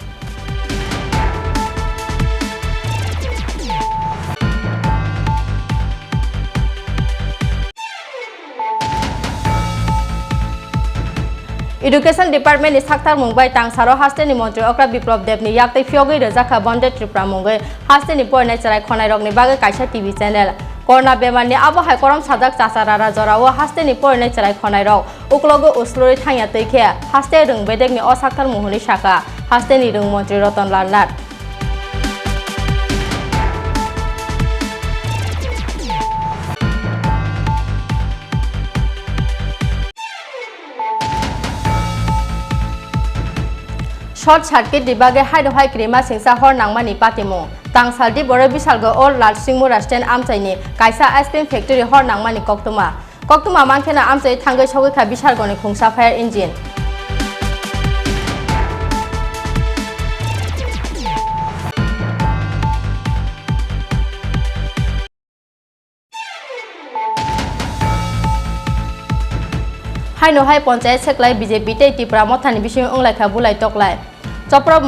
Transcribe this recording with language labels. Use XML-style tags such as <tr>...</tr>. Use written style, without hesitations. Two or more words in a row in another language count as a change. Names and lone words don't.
<en>education department</en> <trp>साक्तार मुंबाई तांसारो हास्तेनि मंत्री अक्रा विप्लव देवनि याक्तै फियोगै रजाखा बंदे त्रिपुरा मुंगै हास्तेनि पयनाय चराय खनाय रगनि बागै काइसा</trp> <en>TV channel</en> <trp>कोरोना बेमारनि आबो हाइकरम साजाक चासारारा जरावो हास्तेनि पयनाय चराय खनाय रग उक्लगो उसलुरै थांया तैखे हास्ते रोंबेदेगनि असाक्तार मुहुनि शाखा हास्तेनि रों मंत्री रतन लाल नाथ</trp> <en>short circuit</en> <trp>दिबागे हाइनो हाइ क्रिमा सिंसा हर नांमानि पातिमु तांसालदि बरे बिसालगो</trp> <en>all large</en> <trp>सिंगमु रेस्टुरेंट आमसाइनि काइसा</trp> <en>ice cream factory</en> <trp>हर नांमानि कक्तुमा मानखेना आमसाइ थांगै सौगैखा बिसालगनि खुंसा</trp> <en>fire engine</en> <trp>हाइनो हाइ पंचायत सेक्लाय बीजेपी ते त्रिपुरा मथानि बिसिं अंलायखा बुलाय तकलाय चप्रब</trp>